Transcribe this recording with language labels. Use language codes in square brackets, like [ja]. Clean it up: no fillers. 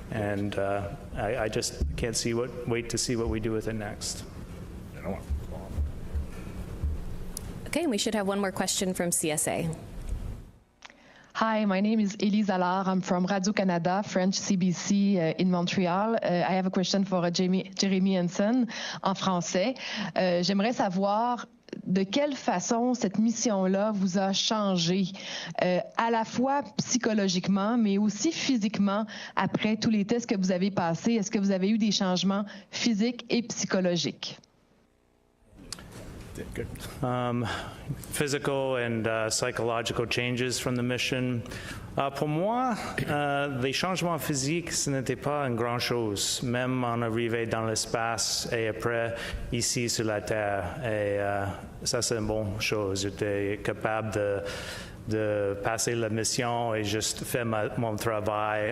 [en] And I just can't wait to see what we do with it next. Okay, and we should have one more question from CSA. Hi, my name is Elise Allard. I'm from Radio-Canada, French CBC in Montreal. I have a question for Jeremy Hansen [fr] en français. J'aimerais savoir de quelle façon cette mission-là vous a changé, à la fois psychologiquement, mais aussi physiquement, après tous les tests que vous avez passés. Est-ce que vous avez eu des changements physiques et psychologiques? [en] Good. Physical and psychological changes from the mission. [fr] Pour moi, les changements physiques, ce n'était pas une grande chose, même en arrivée dans l'espace et après ici sur la Terre. Et ça, c'est une bonne chose. J'étais capable de passer la mission et juste faire mon travail.